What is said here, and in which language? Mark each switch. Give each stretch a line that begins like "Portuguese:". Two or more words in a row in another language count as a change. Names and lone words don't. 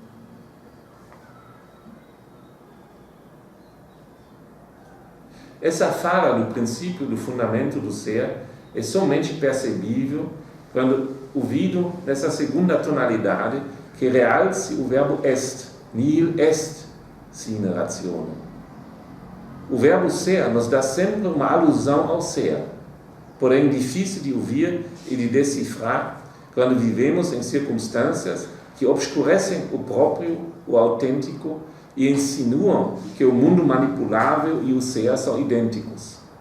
Portuguese: Essa fala do princípio do fundamento do ser é somente percebível quando ouvido nessa segunda tonalidade que realce o verbo est,
Latin: nihil est sine ratione.
Portuguese: O verbo ser nos dá sempre uma alusão ao ser, porém difícil de ouvir e de decifrar quando vivemos em circunstâncias que obscurecem o próprio, o autêntico, e insinuam que o mundo manipulável e o ser são idênticos.